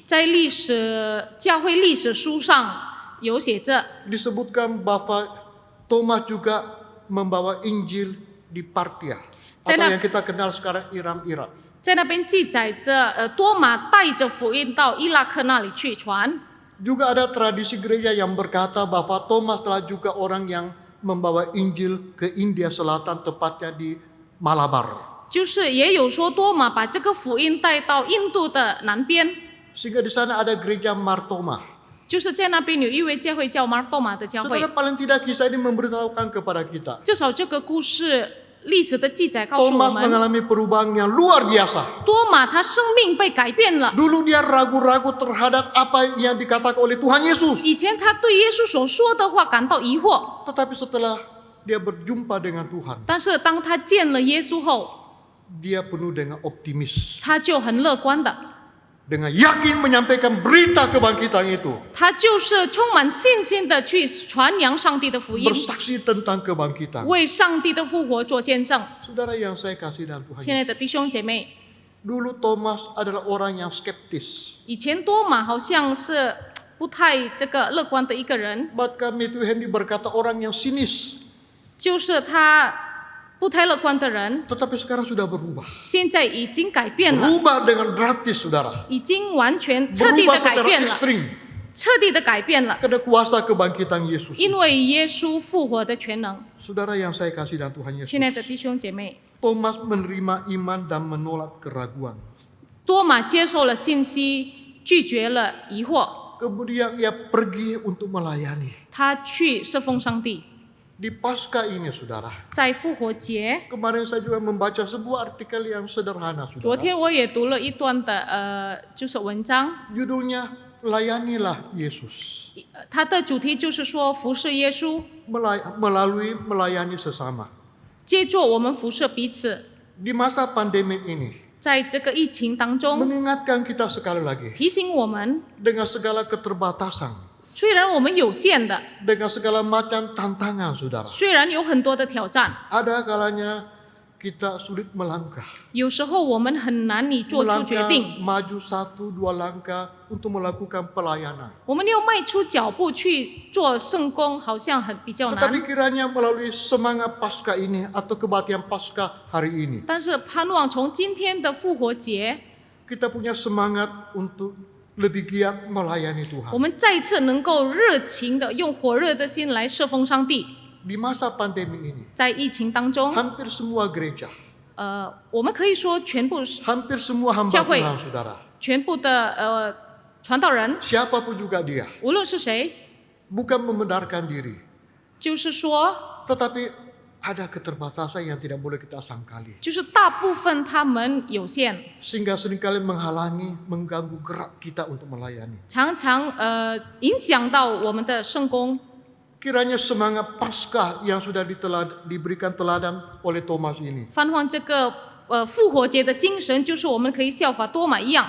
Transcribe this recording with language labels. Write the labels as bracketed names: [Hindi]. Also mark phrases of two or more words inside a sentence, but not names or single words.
[Chinese] 在教会历史书上有写着， [Indonesian] disebutkan bahwa Thomas juga membawa Injil di Partia, atau Saya- yang kita kenal sekarang Irak. [Chinese] 在那边记载着，多马带着福音到伊拉克那里去传。 [Indonesian] Juga ada tradisi gereja yang berkata bahwa Thomas adalah juga orang yang membawa Injil ke India Selatan, tepatnya di Malabar. [Chinese] 就是也有说多马把这个福音带到印度的南边， [Indonesian] Sehingga di sana ada gereja Martoma. [Chinese] 就是在那边有一位教会叫马尔多马的教会 [Indonesian] Saudara,。paling tidak kisah ini memberitahukan kepada kita. [Chinese] 至少这个故事历史的记载告诉我 [Indonesian] Thomas [Chinese] 们， [Indonesian] mengalami perubahan yang luar biasa. [Chinese] 多马他生命被改变了。 [Indonesian] Dulu dia ragu-ragu terhadap apa yang dikatakan oleh Tuhan Yesus. [Chinese] 以前他对耶稣所说的话感到疑惑， [Indonesian] Tetapi setelah dia berjumpa dengan Tuhan, [Chinese] 但是当他见了耶稣后， [Indonesian] dia penuh dengan optimis. [Chinese] 他就很乐观的， [Indonesian] Dengan yakin menyampaikan berita kebangkitan itu. [Chinese] 他就是充满信心的去传扬上帝的福音， [Indonesian] Bersaksi tentang kebangkitan. [Chinese] 为上帝的复活做见证。 [Indonesian] Saudara yang saya kasih dalam Tuhan [Chinese] 亲爱 [Indonesian] Yesus. [Chinese] 的弟兄姐妹， [Indonesian] Dulu Thomas adalah orang yang skeptis. [Chinese] 以前多马好像是不太这个乐观的一个人， [Indonesian] Bahkan Matthew Henry berkata orang yang sinis. [Chinese] 就是他不太乐观的人， [Indonesian] Tetapi sekarang sudah berubah. [Chinese] 现在已经改变了， [Indonesian] Berubah dengan drastis, saudara. [Chinese] 已经完全彻底 [Indonesian] Berubah [Chinese] 的改 [Indonesian] secara [Chinese] 变了， [Indonesian] ekstrim. [Chinese] 彻底的改变了， [Indonesian] Karena kuasa kebangkitan Yesus. [Chinese] 因为耶稣复活的全能。 [Indonesian] Saudara yang saya kasih dalam Tuhan Yesus. [Chinese] 亲爱的弟兄姐妹， [Indonesian] Thomas menerima iman dan menolak keraguan. [Chinese] 多马接受了信息，拒绝了疑惑， [Indonesian] Kemudian ia pergi untuk melayani. [Chinese] 他去侍奉上帝。 [Indonesian] Di Paskah ini, saudara. [Chinese] 在复活节， [Indonesian] Kemarin saya juga membaca sebuah artikel yang sederhana, [Chinese] 昨 [Indonesian] saudara. [Chinese] 天我也读了一段的就是文章， [Indonesian] Judulnya Layanilah Yesus. [Chinese] 它的主题就是说服侍耶稣， [Indonesian] Melalui melayani sesama. [Chinese] 借助我们服侍彼此。 [Indonesian] Di masa pandemi ini, [Chinese] 在这个疫情当中， [Indonesian] mengingatkan kita sekali lagi. [Chinese] 提醒我们， [Indonesian] Dengan segala keterbatasan. [Chinese] 虽然我们有限的， [Indonesian] Dengan segala macam tantangan, saudara. [Chinese] 虽然有很多的挑战， [Indonesian] Ada kalanya kita sulit melangkah. [Chinese] 有时候我们很难以做出决 [Indonesian] Melangkah [Chinese] 定， [Indonesian] maju 1-2 langkah untuk melakukan pelayanan. [Chinese] 我们要迈出脚步去做圣工，好像比较难。 [Indonesian] Tetapi kiranya melalui semangat Paskah ini atau kebaktian Paskah hari ini, [Chinese] 但是盼望从今天的复活节， [Indonesian] kita punya semangat untuk lebih giat melayani [Chinese] 我 [Indonesian] Tuhan. [Chinese] 们再次能够热情的用火热的心来侍奉上帝。 [Indonesian] Di masa pandemi ini, [Chinese] 在疫情当中， [Indonesian] hampir semua gereja, [Chinese] 我们可以说全部 [Indonesian] hampir semua hamba [Chinese] 教会 [Indonesian] Tuhan, saudara, [Chinese] 全部的传道人， [Indonesian] siapapun juga dia, [Chinese] 无论是谁， [Indonesian] bukan membenarkan diri, [Chinese] 就是说， [Indonesian] tetapi ada keterbatasan yang tidak boleh kita sangkali. [Chinese] 就是大部分他们有限， [Indonesian] Sehingga seringkali menghalangi, mengganggu gerak kita untuk melayani. [Chinese] 常常影响到我们的圣工。 [Indonesian] Kiranya semangat Paskah yang sudah diberikan teladan oleh Thomas ini, [Chinese] 盼望这个复活节的精神，就是我们可以效法多马一样，